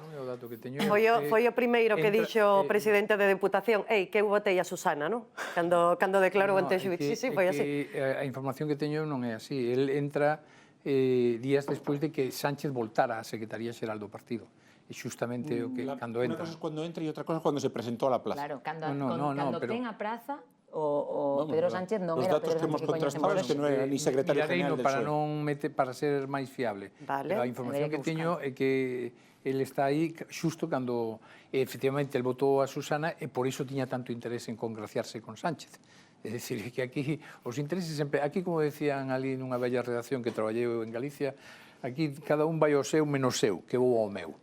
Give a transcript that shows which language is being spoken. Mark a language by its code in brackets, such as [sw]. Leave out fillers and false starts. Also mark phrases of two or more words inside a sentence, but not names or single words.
[gl] Foi o primeiro que dixo o presidente de Deputación, que eu votei a Susana, non? Cando declarou ante xuíz. Sí, foi así. A información que teño non é así. El entra días despois de que Sánchez voltara á Secretaría Xeral do partido. E xustamente o que cando entra. [es] Una cosa es cuando entra y otra cosa es cuando se presentó a la plaza. [gl] Claro, cando ten a praza, o Pedro Sánchez non era o Pedro Sánchez que coñecemos hoxe. Non era [es] ni secretario general del PSOE. [gl] Para ser máis fiable. A información que teño é que ele está aí xusto cando efectivamente el votou a Susana e por iso tiña tanto interés en congraciarse con Sánchez. É dicir, que aquí os intereses sempre... Aquí, como decían ali nunha bella redacción que traballei en Galicia, aquí cada un vai ao seu menos seu, que vou ao meu.